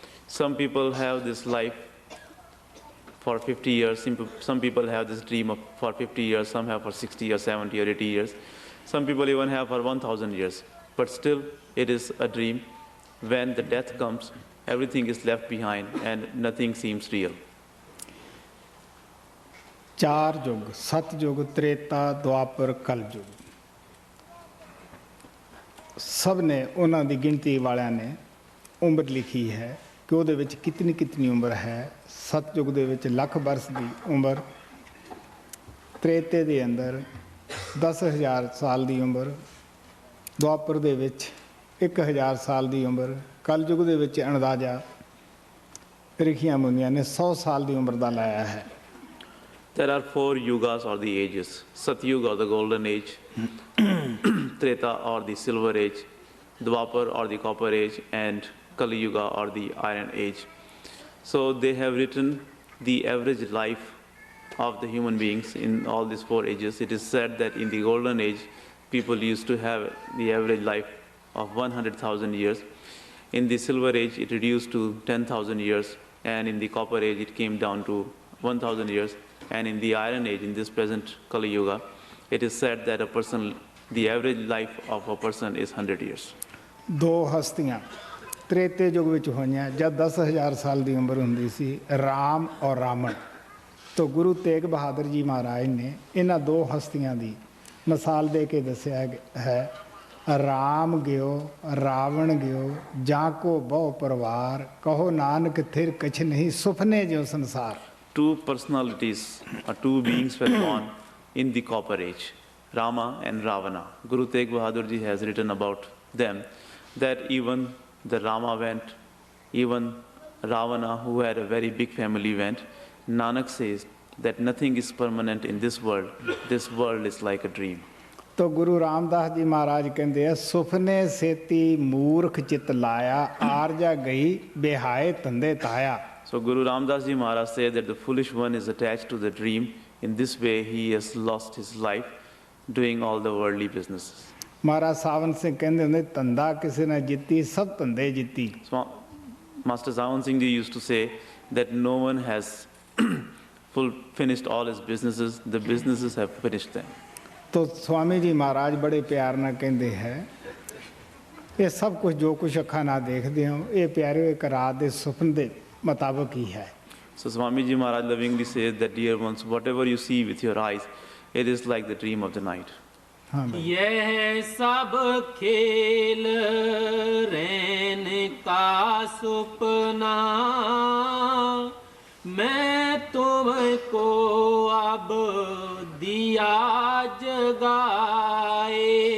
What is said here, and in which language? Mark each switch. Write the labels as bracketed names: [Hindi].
[English] Some people have this life for 50 years, some people have this dream for 50 years, some have for 60 or 70 or 80 years, some people even have for 1000 years, but still it is a dream. When the death comes, everything is left behind and nothing seems real. [Punjabi] ਚਾਰ ਯੁੱਗ, ਸਤਯੁਗ, ਤ੍ਰੇਤਾ, ਦੁਆਪਰ, ਕਲਯੁਗ, ਸਭ ਨੇ ਉਹਨਾਂ ਦੀ ਗਿਣਤੀ ਵਾਲਿਆਂ ਨੇ ਉਮਰ ਲਿਖੀ ਹੈ ਕਿ ਉਹਦੇ ਵਿੱਚ ਕਿਤਨੀ ਉਮਰ ਹੈ। ਸਤਯੁਗ ਦੇ ਵਿੱਚ ਲੱਖ ਬਰਸ ਦੀ ਉਮਰ, ਤ੍ਰੇਤੇ ਦੇ ਅੰਦਰ 10,000 ਸਾਲ ਦੀ ਉਮਰ, ਦੁਆਪਰ ਦੇ ਵਿੱਚ 1000 ਸਾਲ ਦੀ ਉਮਰ, ਕਲਯੁਗ ਦੇ ਵਿੱਚ ਅੰਦਾਜ਼ਾ ਰਿਖੀਆਂ ਮੁਨੀਆਂ ਨੇ 100 ਸਾਲ ਦੀ ਉਮਰ ਦਾ ਲਾਇਆ ਹੈ। [English] There are 4 yugas or the ages: Satyuga or the golden age, Treta or the silver age, Dwapar or the copper age, and Kali Yuga or the iron age. So they have written the average life of the human beings in all these 4 ages. It is said that in the golden age, people used to have the average life of 100,000 years. In the silver age, it reduced to 10,000 years, and in the copper age, it came down to 1,000 years. And in the iron age, in this present Kali Yuga, it is said that the average life of a person is 100 years. [Punjabi] ਦੋ ਹਸਤੀਆਂ ਤ੍ਰੇਤੇ ਯੁਗ ਵਿੱਚ ਹੋਈਆਂ ਜਦ 10,000 ਸਾਲ ਦੀ ਉਮਰ ਹੁੰਦੀ ਸੀ, ਰਾਮ ਔਰ ਰਾਵਣ। ਤਾਂ ਗੁਰੂ ਤੇਗ ਬਹਾਦਰ ਜੀ ਮਹਾਰਾਜ ਨੇ ਇਹਨਾਂ ਦੋ ਹਸਤੀਆਂ ਦੀ ਮਿਸਾਲ ਦੇ ਕੇ ਦੱਸਿਆ ਹੈ, ਰਾਮ ਗਿਓ ਰਾਵਣ ਗਿਓ ਜਾਂ ਕੋ ਬਹੁ ਪਰਿਵਾਰ, ਕਹੋ ਨਾਨਕ ਥਿਰ ਕਛ ਨਹੀਂ ਸੁਪਨੇ ਜਿਉ ਸੰਸਾਰ। [English] Two personalities or two beings were born in the copper age, Rama and Ravana. Guru Tegh Bahadur Ji has written about them that even the Rama went, even Ravana, who had a very big family, went. Nanak says that nothing is permanent in this world. This world is like a dream. [Hindi] तो गुरु रामदास जी महाराज कहते हैं, सुपने सेती मूर्ख चित लाया, आरजा गई बेहाए धंधे ताया। [English] So Guru Ramdas Ji Maharaj said that the foolish one is attached to the dream. In this way, he has lost his life doing all the worldly businesses. [Hindi] महाराज सावन सिंह कहते होंगे, धंधा किसी ने जीती सब धंधे जीती। [English] So, Master Sawan Singh Ji used to say that no one has finished all his businesses, the businesses have finished them. [Hindi] तो स्वामी जी महाराज बड़े प्यार ना कहते हैं, ये सब कुछ जो कुछ अखा ना देखते हो, ये प्यारे एक रात के सुपन के मुताबिक ही है। [English] So Swami Ji Maharaj lovingly says that, dear ones, whatever you see with your eyes, it is like the dream of the night. [Hindi] हाँ भाई। यह सब खेल रैन का सुपना, मैं तुमको अब दिया जगाए,